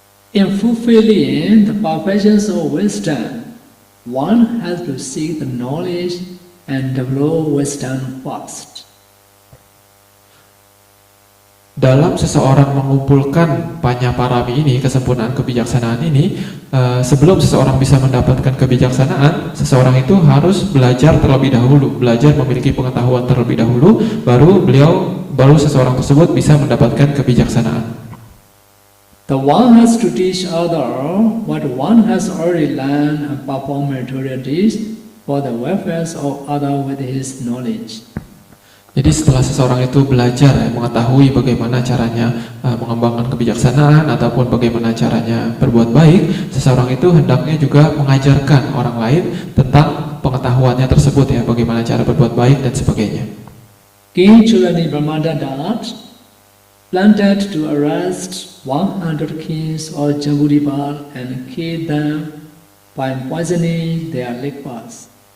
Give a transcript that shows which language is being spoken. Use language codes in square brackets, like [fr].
[en] In fulfilling the perfections of wisdom, one has to seek the knowledge and develop wisdom first. [id] Dalam seseorang mengumpulkan panyaparami ini, kesempurnaan kebijaksanaan ini, sebelum seseorang bisa mendapatkan kebijaksanaan, seseorang itu harus belajar terlebih dahulu, belajar memiliki pengetahuan terlebih dahulu, baru seseorang tersebut bisa mendapatkan kebijaksanaan. [en] The one has to teach other what one has already learned and perform meritorious deeds for the welfare of other with his knowledge. [id] Jadi setelah seseorang itu belajar, mengetahui bagaimana caranya mengembangkan kebijaksanaan ataupun bagaimana caranya berbuat baik, seseorang itu hendaknya juga mengajarkan orang lain tentang pengetahuannya tersebut, ya, bagaimana cara berbuat baik dan sebagainya. [en] King Chulani Brahmadatta planted to arrest 100 kings of Jambudvipa and kill them by poisoning their liquors.